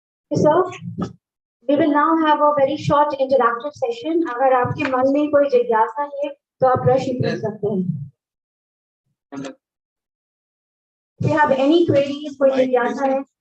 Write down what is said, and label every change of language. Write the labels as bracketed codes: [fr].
[en] Sir, we will now have a very short interactive session. [hi] अगर आपके मन में कोई जिज्ञासा है तो आप प्रश्न पूछ सकते हैं। [en] If you have any queries, [hi] कोई जिज्ञासा है?